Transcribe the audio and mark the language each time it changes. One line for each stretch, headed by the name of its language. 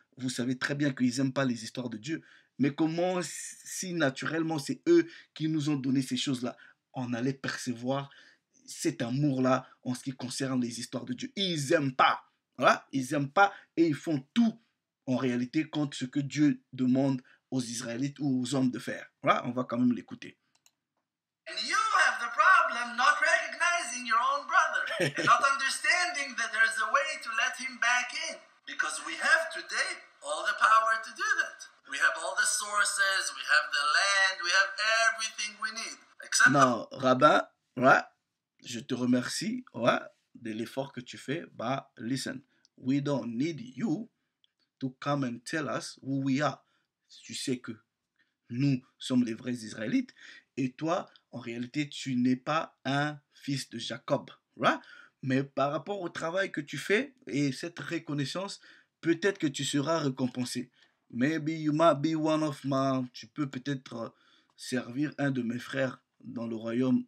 French: Vous savez très bien qu'ils n'aiment pas les histoires de Dieu. Mais comment, si naturellement, c'est eux qui nous ont donné ces choses-là, on allait percevoir cet amour-là en ce qui concerne les histoires de Dieu. Ils n'aiment pas. Voilà, ils n'aiment pas et ils font tout, en réalité, contre ce que Dieu demande aux Israélites ou aux hommes de faire. Voilà, on va quand même l'écouter.
English: And you have the problem not recognizing your own brother and not understanding that there's a way to let him back in. Because we have today all the power to do that. We have all the sources, we have the land, we have everything we need. Except
French: non, rabbin, ouais, je te remercie, ouais, de l'effort que tu fais.
English: Bah, listen, we don't need you to come and tell us who we are.
French: Tu sais que nous sommes les vrais Israélites et toi, en réalité, tu n'es pas un fils de Jacob, right? Mais par rapport au travail que tu fais et cette reconnaissance, peut-être que tu seras récompensé.
English: Maybe you might be one of my...
French: Tu peux peut-être servir un de mes frères dans le royaume.